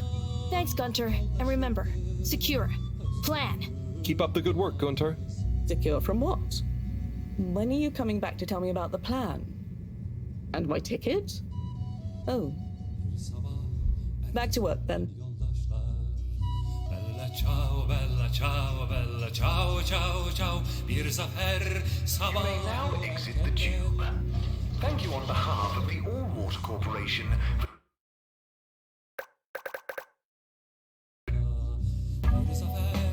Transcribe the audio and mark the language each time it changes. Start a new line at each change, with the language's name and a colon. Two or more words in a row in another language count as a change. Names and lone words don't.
English: Thanks, Gunter. And remember, secure. Plan. Keep up the good work, Gunter. Secure from what? When are you coming back to tell me about the plan? And my ticket? Oh. Back to work then.
Italian: Bella ciao, bella ciao, bella ciao, ciao, ciao.
Turkish: Bir zafer sabah.
English: You may now exit the tube. Thank you on behalf of the Allwater Corporation for
Turkish: Bir zafer